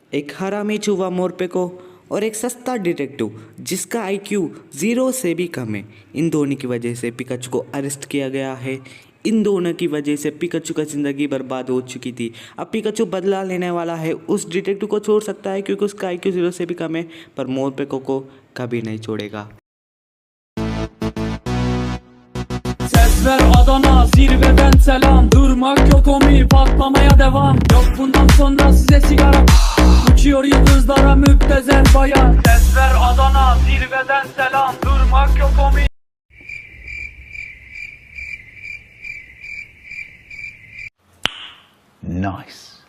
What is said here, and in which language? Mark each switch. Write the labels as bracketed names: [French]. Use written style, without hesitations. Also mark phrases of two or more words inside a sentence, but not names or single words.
[Hindi] एक हरामी चूहा मोरपे और एक सस्ता डिटेक्टिव जिसका आईक्यू 0 से भी कम है। इन दोनों की वजह से पिकाचू को अरेस्ट किया गया है। इन दोनों की वजह से पिकाचू का ज़िंदगी बर्बाद हो चुकी थी। अब पिकाचू बदला लेने वाला है। उस डिटेक्टिव को छोड़ सकता है क्योंकि उसका आईक्यू 0 से भी कम है, पर मोरपे को कभी नहीं छोड़ेगा। [Turkish] Ses ver Adana, zirveden selam. Durmak yok omi, patlamaya devam. Yok bundan sonra size sigara. Uçuyor yıldızlara müptezel bayan. Ses ver Adana, zirveden selam. Durmak yok omi. [English] Nice.